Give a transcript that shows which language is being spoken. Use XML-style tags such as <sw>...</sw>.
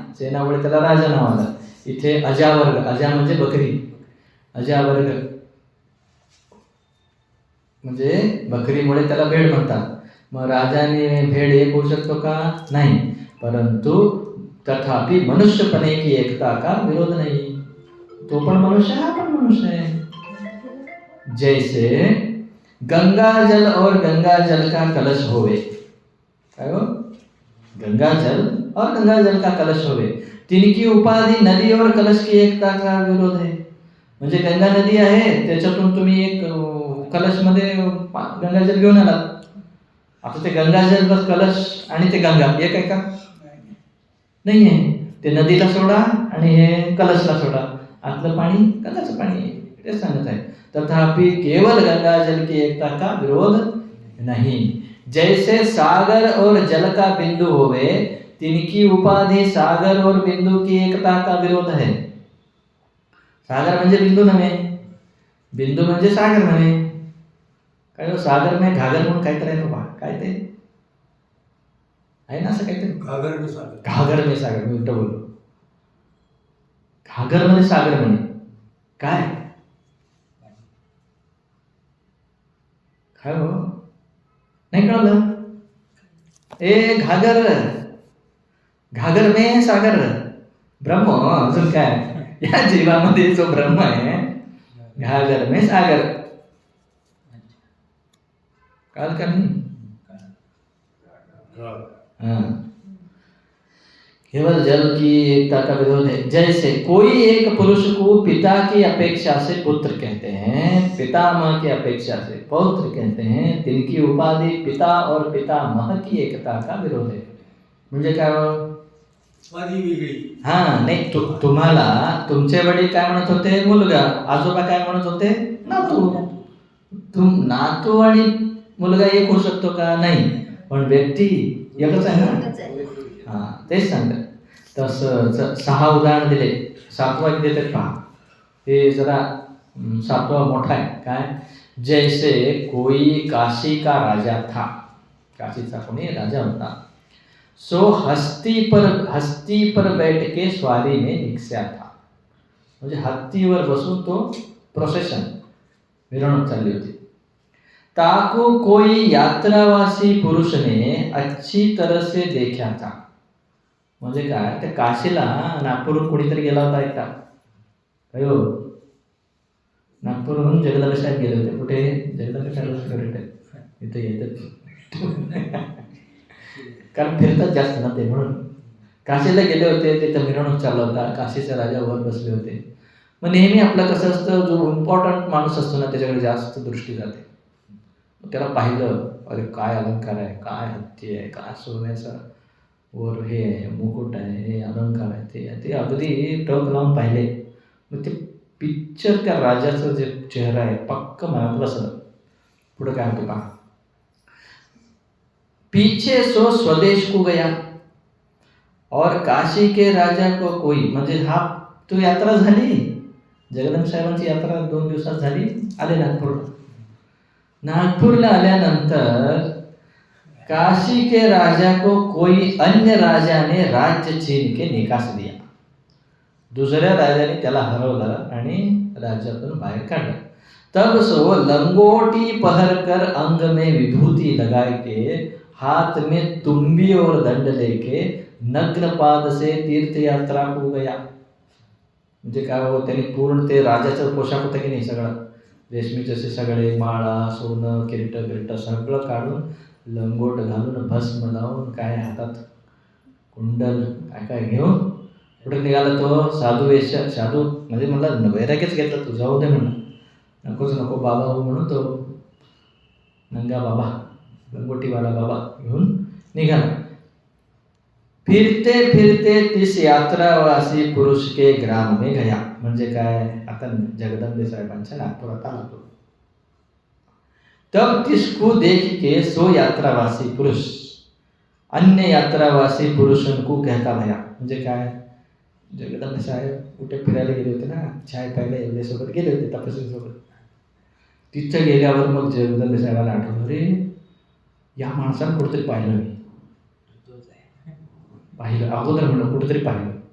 <mr>सेनामुळे त्याला राजा नाव आलं. इथे अजावर्ग, अजा म्हणजे बकरी, अजावर्ग म्हणजे बकरीमुळे त्याला भेड म्हणतात. मग राजाने भेड एक होऊ शकतो का? नाही. परंतु तथापि मनुष्यपणे</mr> <hi>की एकता का विरोध</hi> <mr>नाही. तो पण मनुष्य, हा पण मनुष्य आहे.</mr> <hi>जैसे गंगा जल और गंगा जल का कलश होवे.</hi> <mr>काय हो?</mr> <hi>गंगा जल और गंगा जल का कलश होवे, तिनकी उपाधी नदी और कलश की एकता का विरोध आहे.</hi> <mr>म्हणजे गंगा नदी आहे, त्याच्यातून तुम्ही एक कलशमध्ये गंगाजल घेऊन आलात. आता ते गंगाजल बस कलश आणि ते गंगा एक आहे का? नाही आहे. ते नदीला सोडा आणि हे कलशला सोडा, आतलं पाणी गंगाचं पाणी आहे. ते सांगत आहे.</mr> <hi>तथापि केवल गंगा जल की एकता का विरोध नहीं. जैसे सागर और जल का बिंदु होवे, तिनकी उपाधि सागर और बिंदु की एकता का विरोध है.</hi> <mr>सागर म्हणजे बिंदू नव्हे, बिंदू म्हणजे सागर नव्हे. काय हो,</mr> <hi>सागर में घागर</hi> <mr>म्हणून काहीतरी आहे बाबा, काय ते आहे ना असं काहीतरी.</mr> <hi>घागर में सागर. घागर में सागर,</hi> <mr>मी उलट बोललो. घागर मध्ये सागर म्हणे काय? काय हो, नाही कळलं? ए घागर,</mr> <hi>घागर में सागर,</hi> <mr>ब्रह्म. अजून काय? या जीवामध्ये जो ब्रह्म आहे,</mr> <hi>घागर में सागर.</hi> <mr>कळलं का नाही?</mr> <hi>केवल जल की एकता का विरोध है. जैसे कोई एक पुरुष को पिता की अपेक्षा से पुत्र कहते हैं, पितामह की अपेक्षा से पौत्र कहते हैं, तिनकी उपाधि पिता और पितामह की एकता का विरोध है.</hi> <mr>म्हणजे काय हो? उपाधी वेगळी. हा नाही, तुम्हाला तुमचे वडील काय म्हणत होते? मुलगा. आजोबा काय म्हणत होते? नातू. नातू आणि मुलगा एक होऊ शकतो का? नाही. पण व्यक्ती एकच आहे ना. हा, तेच सांगतात. तसं 6 उदाहरण दिले, 7वं देतात पहा. हे जरा 7वां मोठा आहे. काय?</mr> <hi>जैसे कोई काशी का राजा था,</hi> <mr>काशीचा कोणी राजा होता.</mr> <hi>सो हस्ती पर बैठ के स्वारी में निघस्या था.</hi> <mr>म्हणजे हत्तीवर बसून तो प्रोसेशन, मिरवणूक चालली होती.</mr> <hi>ताको कोई यात्रावासी पुरुष ने अच्छी तरह से देखा था.</hi> <mr>म्हणजे काय? त्या काशीला नागपूरहून कोणीतरी गेला होता एकटा. काय हो? नागपूरहून जगदंबा साहेब गेले होते. कुठे? जगदंबा साहेब इथं येतात कारण फिरतात जास्त ना ते, म्हणून काशीला गेले होते. तिथं मिरवणूक चालला होता, काशीचे राजा वर बसले होते. मग नेहमी आपलं कसं असतं, जो इम्पॉर्टंट माणूस असतो ना त्याच्याकडे जास्त दृष्टी जाते. त्याला पाहिलं, अरे काय अलंकार आहे, काय हत्ती आहे, काय सोन्याचा वर हे आहे, मुकुट आहे, हे अलंकार आहे, ते अगदी टक लावून पाहिले. मग ते पिक्चर त्या राजाचा जे चेहरा आहे पक्क मनात बसलं. पुढे काय होतं पहा.</mr> <hi>पीछे सो स्वदेश को गया और काशी के राजा को कोई.</hi> <mr>म्हणजे हा तो यात्रा झाली, जगदंब साहेबांची यात्रा 2 दिवसात झाली. आले नागपूरला आल्यानंतर</mr> <hi>काशी के राजा को कोई अन्य राजा ने राज्य छीन के निकास दिया.</hi> <mr>दुसऱ्या राजाने त्याला हरवलं आणि राज्यातून बाहेर काढलं.</mr> <hi>तब सो लंगोटी पहर कर अंग में विभूति लगाए के हाथ में तुम्बी और दंड लेके नग्न पाद से तीर्थ यात्रा को गया.</hi> <mr>म्हणजे काय हो, त्यांनी पूर्ण ते राजाचं पोशाख होतं की नाही, सगळं रेशमीचे असे सगळे माळा, सोनं, किरीट सगळं काढून, लंगोट घालून, भस्म लावून, काय हातात कुंडल काय काय घेऊन कुठे निघाला तो. साधू वेश, साधू म्हणजे म्हणलं वैराग्यच घेतलं, तू जाऊ दे म्हणलं, नकोच नको बाबा हो म्हणून तो नंगा बाबा, लंगोटीवाला बाबा घेऊन निघाला.</mr> <hi>फिरते फिरते तिस यात्रावासी पुरुष के ग्राम में गया.</hi> <mr>म्हणजे काय, आता जगदंबे साहेबांच्या नागपुरात आला तो.</mr> <hi>तब तिसको देख के सो यात्रावासी पुरुष अन्य यात्रावासी पुरुषों को कहता भया.</hi> <mr>म्हणजे काय, जगदंबे साहेब कुठे फिरायला गेले होते ना, चाय प्यायला एवढ्यासोबत गेले होते तपस्वीसोबत. तिथं गेल्यावर मग जगदंबे साहेबांना आठवलं, अरे या माणसानं कुठेतरी पाहिलं, मी पाहिलं अगोदर म्हणलं कुठेतरी पाहिलं.</mr>